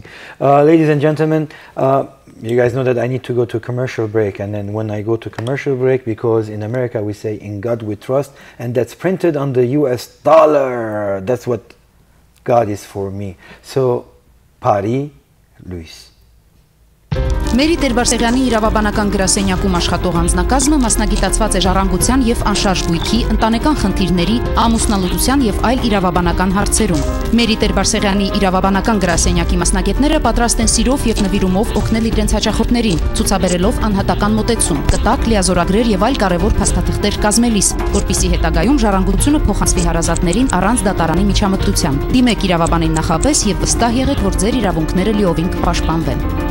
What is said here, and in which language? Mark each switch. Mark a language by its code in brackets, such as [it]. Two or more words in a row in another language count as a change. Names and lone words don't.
[en] Ladies and gentlemen, you guys know that I need to go to a commercial break, and then when I go to commercial break, because in America we say "In God We Trust," and that's printed on the US dollar. That's what God is for me. So, Paris, Luis. [hy] Մերի Տեր-Բարսեղյանի իրավաբանական գրասենյակում աշխատող անձնակազմը մասնագիտացված է ժառանգության եւ անշարժ գույքի, ընտանեկան խնդիրների, ամուսնալուծության եւ այլ իրավաբանական հարցերում։ Մերի Տեր-Բարսեղյանի իրավաբանական գրասենյակի մասնագետները պատրաստ են սիրով եւ նվիրումով օգնել իրենց հաճախորդներին, ցուցաբերելով անհատական մոտեցում, կտակ, լիազորագրեր եւ այլ կարեւոր փաստաթղթեր կազմելիս, որպիսի հետագայում ժառանգությունը փոխանցվի հարազատներին առանց դատարանի միջամտության։ Դիմեք իրավաբանին նախապես եւ վստահ եղեք, որ ձեր իրավունքները լիովին կպաշտպանվեն։